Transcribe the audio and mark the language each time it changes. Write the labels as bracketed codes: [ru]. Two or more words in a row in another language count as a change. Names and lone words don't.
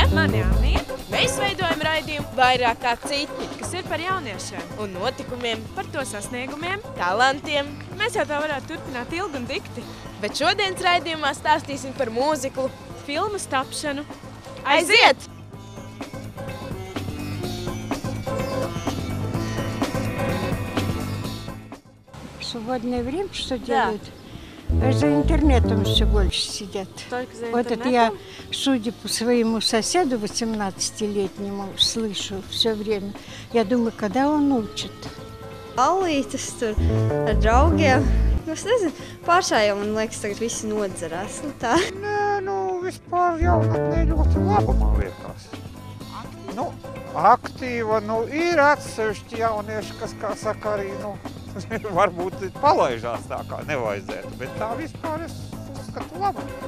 [lv] Mani Anija. Mēs veidojam raidījumu Vairāk kā citi, Kas ir par jauniešiem un notikumiem, par to sasniegumiem. talantiem. Mēs jau tā varētu turpināt ilgi un dikti. Bet šodienas raidījumā stāstīsim par mūziklu. Filmas tapšanu. Aiziet! [ru] В свободное время что делают? За интернетом все больше сидят. Только за Вот это интернетом? я, судя по своему соседу 18-летнему, слышу все время. Я думаю, когда он учит? [lv] Ballītes tur ar draugiem. Es nezinu, pašā jau man liekas, tagad visi nodzerās. Tā. Nē, vispār jaunatnē ļoti laba, man liekas. Aktīva, ir atsevišķi jaunieši, kas, kā saka, arī, varbūt palaižās tā, kā nevajadzētu, bet tā vispār es uzskatu laba.